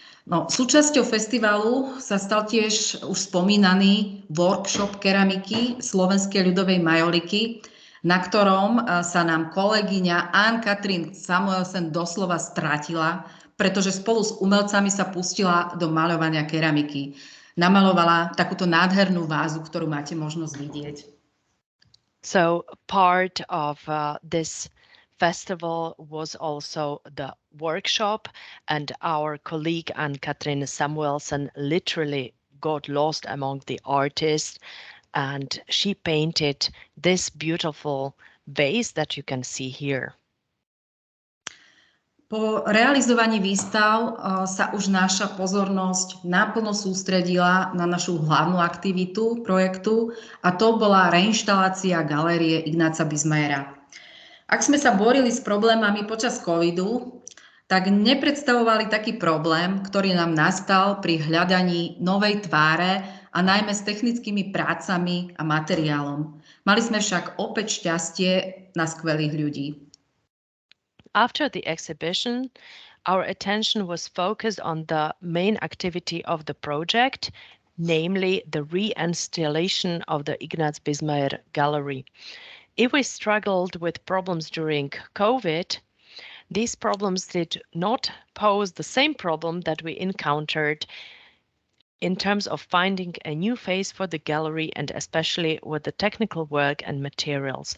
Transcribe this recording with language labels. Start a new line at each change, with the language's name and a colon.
Slovak: No, súčasťou festivalu sa stal tiež už spomínaný workshop keramiky Slovenskej ľudovej majoliky, na ktorom sa nám kolegyňa Ann-Katrin Samuelsen doslova stratila, pretože spolu s umelcami sa pustila do maľovania keramiky. Namalovala takúto nádhernú vázu, ktorú máte možnosť vidieť.
English: So part of this festival was also the workshop, and our colleague Ann-Katrin Samuelsen literally got lost among the artists, and she painted this beautiful vase that you can see here.
Slovak: Po realizovaní výstav sa už naša pozornosť naplno sústredila na našu hlavnú aktivitu projektu, a to bola reinštalácia galérie Ignáca Bismayera. Ak sme sa borili s problémami počas covidu, tak nepredstavovali taký problém, ktorý nám nastal pri hľadaní novej tváre a najmä s technickými prácami a materiálom. Mali sme však opäť šťastie na skvelých ľudí.
English: After the exhibition, our attention was focused on the main activity of the project, namely the reinstallation of the Ignác Bismayer Gallery. If we struggled with problems during COVID, these problems did not pose the same problem that we encountered in terms of finding a new face for the gallery and especially with the technical work and materials.